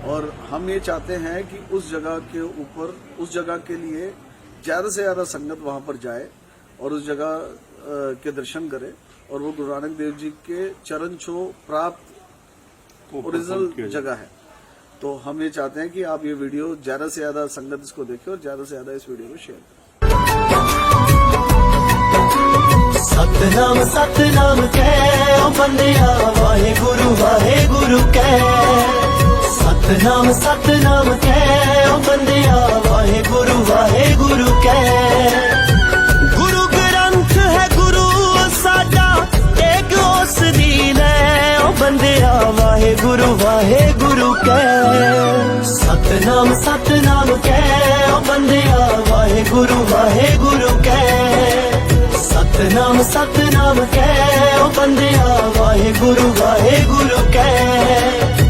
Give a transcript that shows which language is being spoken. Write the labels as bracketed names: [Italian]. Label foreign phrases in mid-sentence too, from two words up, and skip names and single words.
[Hindi] और हम ये चाहते हैं कि उस जगह के ऊपर, उस जगह के लिए ज्यादा से ज्यादा संगत वहां पर जाए और उस जगह के दर्शन करे और वो गुरु नानक देव जी के चरण छू प्राप्त ओरिजिनल जगह है। तो हम ये चाहते हैं कि आप ये वीडियो ज्यादा से ज्यादा संगत इसको देखें और ज्यादा से ज्यादा इस वीडियो को शेयर करें। [Punjabi] ਸਤਿਨਾਮ ਸਤਿਨਾਮ ਕਹਿ ਓ ਬੰਦਿਆ ਵਾਹਿ ਗੁਰੂ ਕਹਿ। ਸਤਿਨਾਮ ਸਤਿਨਾਮ ਕਹਿ ਓ ਬੰਦਿਆ ਵਾਹਿ ਗੁਰੂ ਕਹਿ। ਗੁਰੂ ਗ੍ਰੰਥ ਹੈ ਗੁਰੂ ਸਾਡਾ ਇਕ ਉਸ ਦੀ ਲੈ ਓ ਬੰਦਿਆ ਵਾਹਿ ਗੁਰੂ ਕਹਿ। ਸਤਿਨਾਮ ਸਤਿਨਾਮ ਕਹਿ ਓ ਬੰਦਿਆ ਵਾਹਿ ਗੁਰੂ ਕਹਿ। ਸਤਿਨਾਮ ਸਤਿਨਾਮ ਕਹਿ ਓ ਬੰਦਿਆ ਵਾਹਿ ਗੁਰੂ ਕਹਿ।